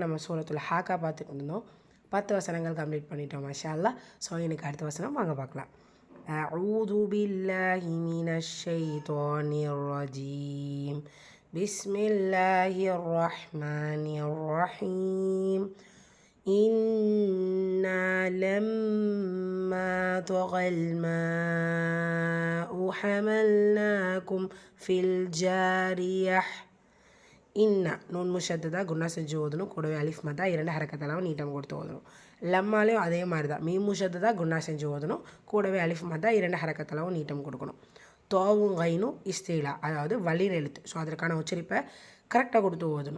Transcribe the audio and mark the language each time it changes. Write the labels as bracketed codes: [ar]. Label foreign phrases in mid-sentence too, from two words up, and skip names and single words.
[ta] நம்ம [ar] سورة الحاقة [ta] பார்த்துட்டு இருந்தோம். 10 வசனங்கள் கம்ப்ளீட் பண்ணிட்டோம் [ar] ما شاء الله. [ta] ஸோ எனக்கு அடுத்த வசனம் வாங்க பார்க்கலாம். [ar] أعوذ بالله من الشيطان الرجيم. بسم الله الرحمن الرحيم. إنا لما طغى الماء حملناكم في الجارية. [ta] இன்னா [ar] نون مشددة غنة [ta] செஞ்சு ஓதணும். கூடவே [ar] ألف مد [ta] 2 ஹரக்கத்தெல்லாம் நீட்டம் கொடுத்து ஓதணும். லம்மாலையும் அதே மாதிரி தான் [ar] ميم مشددة غنة [ta] செஞ்சு ஓதணும். கூடவே [ar] ألف مد [ta] 2 ஹரக்கத்தெல்லாம் நீட்டம் கொடுக்கணும். தோவும் கைனும் இஸ்தீலா, அதாவது வலின் எழுத்து. ஸோ அதற்கான உச்சரிப்பை கரெக்டாக கொடுத்து ஓதணும்.